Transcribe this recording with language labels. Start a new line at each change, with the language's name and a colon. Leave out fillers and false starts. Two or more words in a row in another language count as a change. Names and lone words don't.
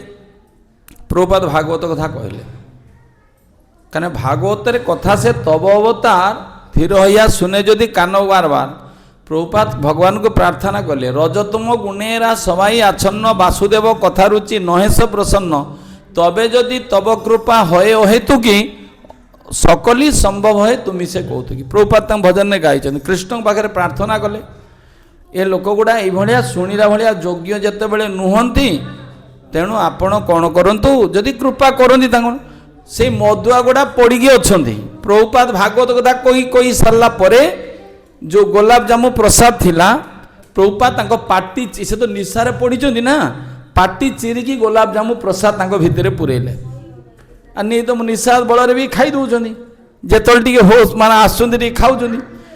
Odia: ପ୍ରଭୁପାଦ ଭାଗବତ କଥା କହିଲେ କାରଣ ଭାଗବତରେ କଥା
Bangla: সে তব অবতার থির হইআ শুনে যদি কান বারবার
Odia: ପ୍ରଭୁପାଦ ଭଗବାନଙ୍କୁ ପ୍ରାର୍ଥନା କଲେ
Bangla: রজতম গুণেরা সবাই আচ্ছন্ন বাসুদেব কথা রুচি নহেশ প্রসন্ন তবে যদি তব কৃপা হয়ে অহেতু কি সকলি সম্ভব হয় তুমি সে কৌতুকি
Odia: প্রভুপাদ তাଙ୍କ ଭଜନରେ ଗାଇଛନ୍ତି କୃଷ୍ଣଙ୍କ ପାଖରେ ପ୍ରାର୍ଥନା କଲେ ଏ ଲୋକଗୁଡ଼ା ଏଇଭଳିଆ ଶୁଣିଲା ଭଳିଆ ଯୋଗ୍ୟ ଯେତେବେଳେ ନୁହନ୍ତି ତେଣୁ ଆପଣ କ'ଣ କରନ୍ତୁ ଯଦି କୃପା କରନ୍ତି ତାଙ୍କ ସେଇ ମଦୁଆ ଗୁଡ଼ା ପଡ଼ିକି ଅଛନ୍ତି ପ୍ରଭୁପାଦ ଭାଗବତ କଥା କହି ସାରିଲା ପରେ ଯେଉଁ ଗୋଲାପଜାମୁ ପ୍ରସାଦ ଥିଲା ପ୍ରଭୁପାଦ ତାଙ୍କ ପାଟି ସେ ତ ନିଶାରେ ପଡ଼ିଛନ୍ତି ନା ପାଟି ଚିରିକି ଗୋଲାପଜାମୁ ପ୍ରସାଦ ତାଙ୍କ ଭିତରେ ପୁରେଇଲେ ଆଉ ନିଦ ନିଶା ବଳରେ ବି ଖାଇ ଦେଉଛନ୍ତି ଯେତେବେଳେ ଟିକେ ହୋସ୍ ମାନେ ଆସୁଛନ୍ତି ଟିକେ ଖାଉଛନ୍ତି